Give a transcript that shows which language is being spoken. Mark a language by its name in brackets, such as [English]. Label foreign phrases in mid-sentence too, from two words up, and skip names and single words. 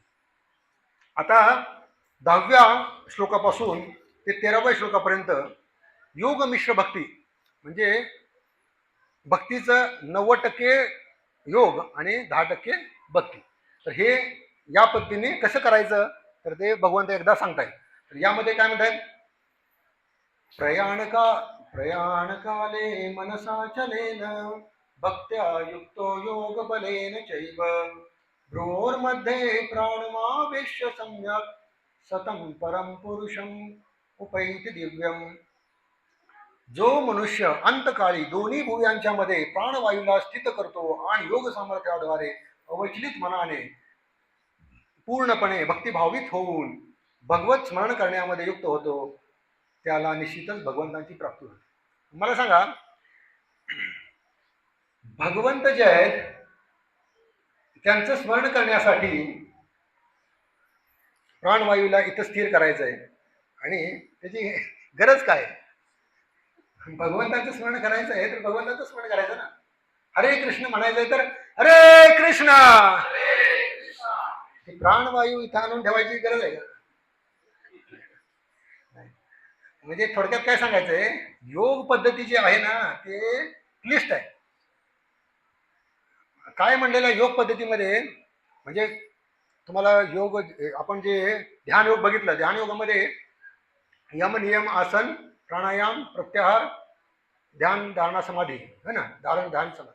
[Marathi] आता 10व्या श्लोकापासून ते 13व्या श्लोकापर्यंत योग मिश्र भक्ती, म्हणजे भक्तीचं 90% योग आणि 10% भक्ती. तर हे या पद्धतीने कसं करायचं तर ते भगवंत एकदा सांगतायत. तर यामध्ये काय म्हणतायत, [Sanskrit] प्रयाणकाले मनसाचलेन भक्त्या युक्तो योग बलेन चैव भ्रूर्मध्ये प्राणमावेश्य सम्यक सतम परम पुरुषम उपैति दिव्यम. [Marathi] जो मनुष्य अंतकाळी दोन्ही भुवयांच्या मध्ये प्राणवायूला स्थित करतो आणि योग सामर्थ्याद्वारे अवचलित मनाने पूर्णपणे भक्तिभावित होऊन भगवत स्मरण करण्यामध्ये युक्त होतो, त्याला निश्चितच भगवंतांची प्राप्ती होते. मला सांगा, भगवंत जे आहेत त्यांचं स्मरण करण्यासाठी प्राणवायूला इथं स्थिर करायचं आहे, आणि त्याची गरज काय? भगवंताचं स्मरण करायचं आहे तर भगवंताचं स्मरण करायचं ना. हरे कृष्ण म्हणायचंय तर हरे कृष्ण. प्राणवायू इथं आणून ठेवायची गरज आहे का? म्हणजे थोडक्यात काय सांगायचंय, योग पद्धती जी आहे ना ते क्लिष्ट आहे. काय म्हणलेलं योग पद्धतीमध्ये, म्हणजे तुम्हाला योग आपण जे ध्यान योग बघितलं, ध्यान योगामध्ये यम नियम आसन प्राणायाम प्रत्याहार ध्यान धारणा समाधी [Hindi] है ना, [Marathi] धारण ध्यान समाधी.